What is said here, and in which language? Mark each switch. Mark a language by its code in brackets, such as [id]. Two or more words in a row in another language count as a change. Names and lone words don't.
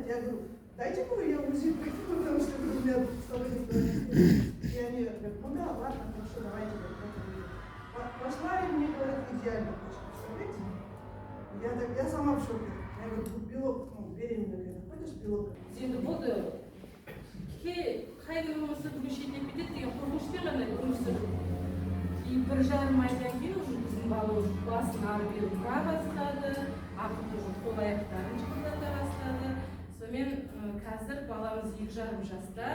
[ru] Я говорю, дайте мне я УЗИ пройду, потому что у меня двусторонний. И они говорят, ну да, ладно, хорошо, давайте. Пошла, и мне говорят, идеально почка, представляете? Я сама в шоке. Я говорю, белок, ну, беременная, когда ходишь, белок. [kk] Енді болды қай күні болмаса бүгін шетінеп кетеді деген қорқынышпен ғана өмір сүрдім. И 1,5 айдан кейін уже біздің бала уже басын ары бері бұра бастады, ақыры уже қол аяқтарын шықылдата бастады. Сонымен қазір баламыз 2,5 жаста.